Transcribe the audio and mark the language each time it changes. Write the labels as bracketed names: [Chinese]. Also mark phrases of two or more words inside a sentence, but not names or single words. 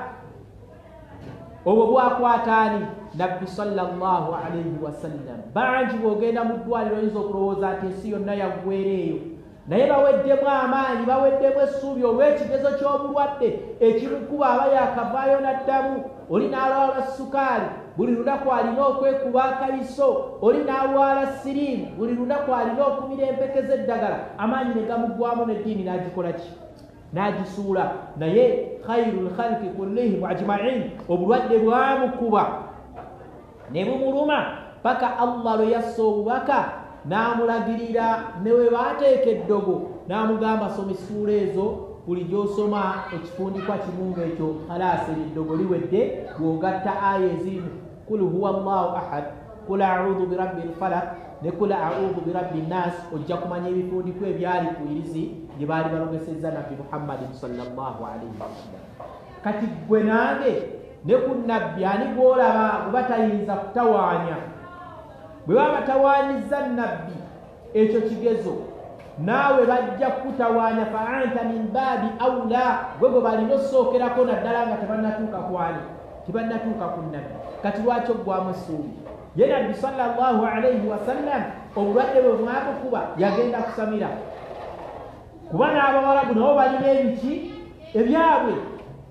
[Ganda] obwo bwakwataani nabbi [Arabic] صلى الله عليه وسلم [Ganda] bangi bw'ogenda mu ddwaliro oyinza okulowooza nti ensi yonna yaggweereeyo naye baweddemu amaanyi baweddemu essuubi olw'ekigezo ky'obulwadde ekimukuba aba yakavaayo n'addamu oli n'alwala sukaali buli lunaku alina okwekuba akayiso oli n'alwala siriimu buli lunaku alina okumira empeke z'eddagala amaanyi ne gamuggwamu n'eddiini n'agikola ki n'agisuula naye [Arabic] خير الخلق كلهم أجمعين [Ganda] obulwadde bwamukuba ne bumuluma paka Allah lwe yassa obubaka n'amulagirira ne we baateeka eddogo n'amugamba soma essuula ezo buli gy'osoma ekifundikwa kimu ng'ekyo khalaasi eddogo liwedde bw'ogatta aya ezimu [Arabic] قل هو الله أحد قل أعوذ برب الفلق [Ganda] ne [Arabic] قل أعوذ برب الناس [Ganda] ojja kumanya ebifundikwa ebyali ku irizi gye baali balogesezza nabbi Muhammadin [Arabic] صلى الله عليه وسلم [Ganda] kati gwe nange ne ku nabbi ani gw'olaba bwe batayinza kutawaanya bwe baba batawaanyizza nabbi ekyo kigezo naawe bajja kutawaanya [Arabic] فأنت من باب أولى [Ganda] gwe gwe balina osookerako naddala nga tebannatuuka kwani tebannatuuka ku nabbi kati lwaki oggwamu essuubi ye nabbi [Arabic] صلى الله عليه وسلم [Ganda] obulwadde bwe bwamukuba yagenda kusamira kuba n'abawalabu nabo balina ebiki ebyabwe